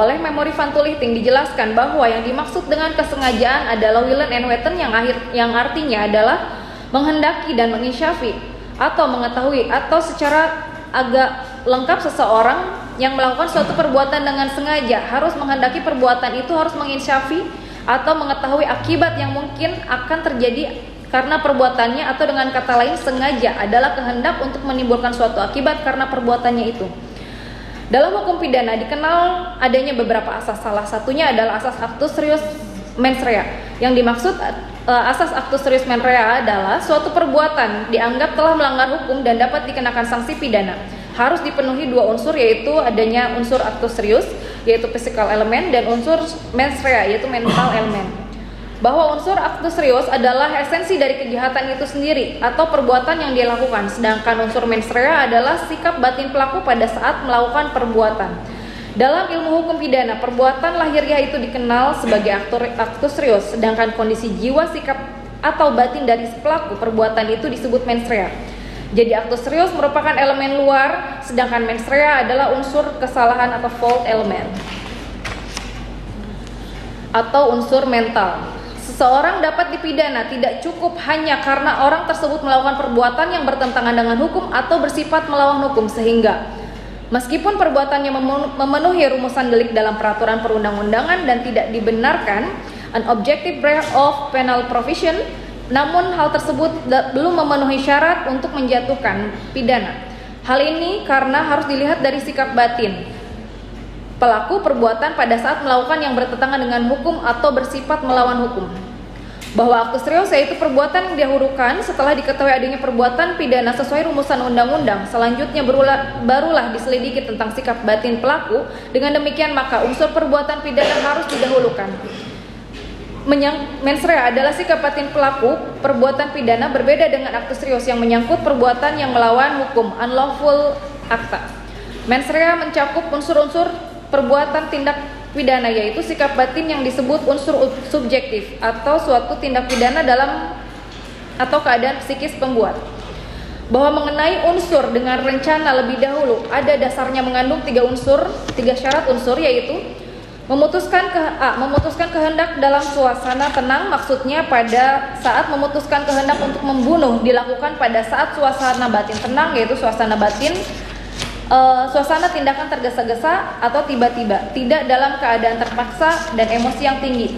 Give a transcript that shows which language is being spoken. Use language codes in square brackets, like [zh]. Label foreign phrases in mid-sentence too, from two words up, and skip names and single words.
[id] Oleh memori van Tullichting dijelaskan bahwa yang dimaksud dengan kesengajaan adalah [nl] willen and wetten [id] yang artinya adalah menghendaki dan menginsyafi atau mengetahui atau secara agak lengkap seseorang yang melakukan suatu perbuatan dengan sengaja harus menghendaki perbuatan itu harus menginsyafi atau mengetahui akibat yang mungkin akan terjadi karena perbuatannya, atau dengan kata lain sengaja adalah kehendak untuk menimbulkan suatu akibat karena perbuatannya itu. Dalam hukum pidana dikenal adanya beberapa asas, salah satunya adalah asas [la] actus reus mens rea. [id] Yang dimaksud asas [la] actus reus mens rea [id] adalah suatu perbuatan dianggap telah melanggar hukum dan dapat dikenakan sanksi pidana. Harus dipenuhi 2 unsur, yaitu adanya unsur [la] actus reus [id] yaitu [en] physical element [id] dan unsur [la] mens rea [id] yaitu [en] mental element. [id] Bahwa unsur [la] actus reus [id] adalah esensi dari kejahatan itu sendiri atau perbuatan yang dia lakukan, sedangkan unsur [la] mens rea [id] adalah sikap batin pelaku pada saat melakukan perbuatan. Dalam ilmu hukum pidana, perbuatan lahiriah itu dikenal sebagai [la] actus reus, [id] sedangkan kondisi jiwa, sikap atau batin dari pelaku perbuatan itu disebut [la] mens rea. [id] Jadi [la] actus reus [id] merupakan elemen luar, sedangkan [la] mens rea [id] adalah unsur kesalahan atau [en] fault element [id] atau unsur mental. Seseorang dapat dipidana tidak cukup hanya karena orang tersebut melakukan perbuatan yang bertentangan dengan hukum atau bersifat melawan hukum, sehingga meskipun perbuatannya memenuhi rumusan delik dalam peraturan perundang-undangan dan tidak dibenarkan [en] an objective breach of penal provision, [id] namun hal tersebut belum memenuhi syarat untuk menjatuhkan pidana. Hal ini karena harus dilihat dari sikap batin pelaku perbuatan pada saat melakukan yang bertentangan dengan hukum atau bersifat melawan hukum. Bahwa [la] actus reus [id] yaitu perbuatan yang didahulukan setelah diketahui adanya perbuatan pidana sesuai rumusan undang-undang. Selanjutnya barulah diselidiki tentang sikap batin pelaku. Dengan demikian maka unsur perbuatan pidana harus didahulukan. [la] Mens rea [id] adalah sikap batin pelaku perbuatan pidana berbeda dengan [la] actus reus [id] yang menyangkut perbuatan yang melawan hukum, [en] unlawful acta. [la] Mens rea [id] mencakup unsur-unsur perbuatan tindak pidana yaitu sikap batin yang disebut unsur subjektif atau suatu tindak pidana dalam atau keadaan psikis pembuat. Bahwa mengenai unsur dengan rencana lebih dahulu ada dasarnya mengandung tiga syarat unsur yaitu memutuskan kehendak dalam suasana tenang, maksudnya pada saat memutuskan kehendak untuk membunuh dilakukan pada saat suasana batin tenang yaitu suasana batin suasana tindakan tergesa-gesa atau tiba-tiba, tidak dalam keadaan terpaksa dan emosi yang tinggi.